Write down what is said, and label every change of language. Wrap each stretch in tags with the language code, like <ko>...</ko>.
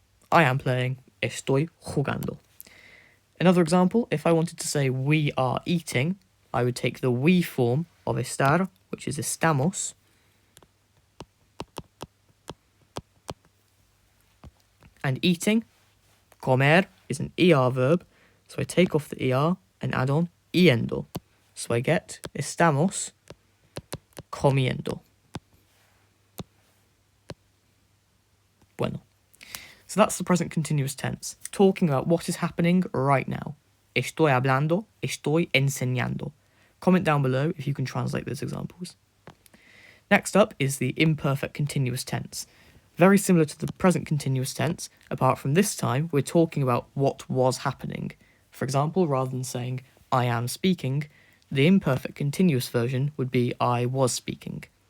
<en>I am playing,</en> <es>estoy jugando.</es> <en>Another example, if I wanted to say we are eating, I would take the we form of estar, which is estamos, and eating, comer, is an ER verb, so I take off the ER and add on yendo. So I get</en> <es>estamos comiendo. Bueno.</es> <en>So that's the present continuous tense, talking about what is happening right now.</en> <es>Estoy hablando, estoy enseñando.</es> <en>Comment down below if you can translate those examples. Next up is the imperfect continuous tense. Very similar to the present continuous tense, apart from this time we're talking about what was happening. For example, rather than saying I am speaking, the imperfect continuous version would be I was speaking.</en>